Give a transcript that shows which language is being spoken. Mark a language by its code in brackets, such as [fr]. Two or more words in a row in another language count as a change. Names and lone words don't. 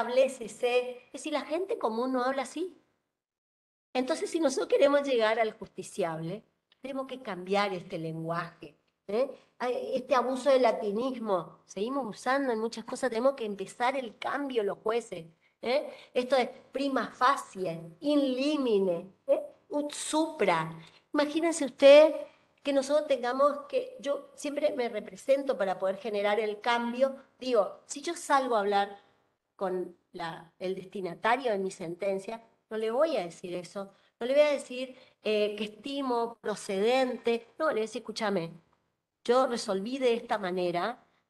[es] Es decir, la gente común no habla así. Entonces, si nosotros queremos llegar al justiciable, tenemos que cambiar este lenguaje. Este abuso del latinismo, seguimos usando en muchas cosas, tenemos que empezar el cambio los jueces. Esto es [la] prima facie, in limine, ut supra. [es] Imagínense usted que nosotros tengamos que, yo siempre me represento para poder generar el cambio, digo, si yo salgo a hablar con el destinatario de mi sentencia, no le voy a decir eso, no le voy a decir que estimo procedente, no, le voy a decir, escúchame, yo resolví de esta manera